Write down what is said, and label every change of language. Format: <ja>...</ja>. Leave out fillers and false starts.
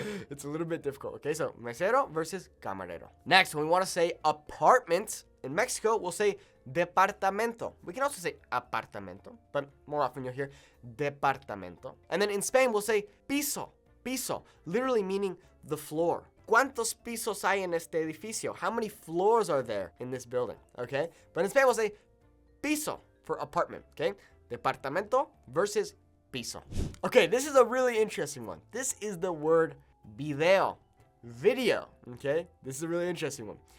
<en>It's a little bit difficult, okay? So, mesero versus camarero. Next, when we want to say apartment, in Mexico, we'll say departamento. We can also say apartamento, but more often you'll hear departamento. And then in Spain, we'll say piso, literally meaning the floor.</en> <es>¿Cuántos pisos hay en este edificio?</es> <en>How many floors are there in this building? Okay? But in Spain, we'll say piso for apartment. Okay? Departamento versus piso. Okay, this is a really interesting one. This is the word video. Okay? This is a really interesting one.</en>